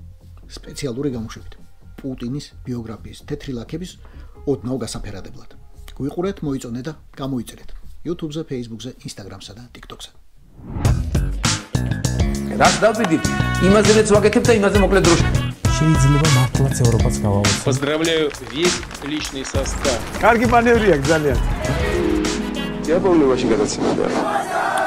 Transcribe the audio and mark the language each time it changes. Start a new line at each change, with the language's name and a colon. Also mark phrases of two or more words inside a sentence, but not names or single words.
Georgian: სპეციალური გამოშვებით. პუტინის ბიოგრაფიის თეთრი ლაქების ოდნავ გასაფერადებლად. გვიყურეთ, მოიწონეთ და გამოიწერეთ YouTube-ზე, Facebook-ზე, Instagram-სა და TikTok-ზე. რაც დავიდით, იმაზეც ვაკეთებ და იმაზე მოკლედ დროში. შეიძლება მართლაც ევროპაც გავავოთ.
Russian: Поздравляю весь личный состав.
Georgian: კარგი მანევრია ძალიან.
Russian: Я помню, очень გადაცემოდა.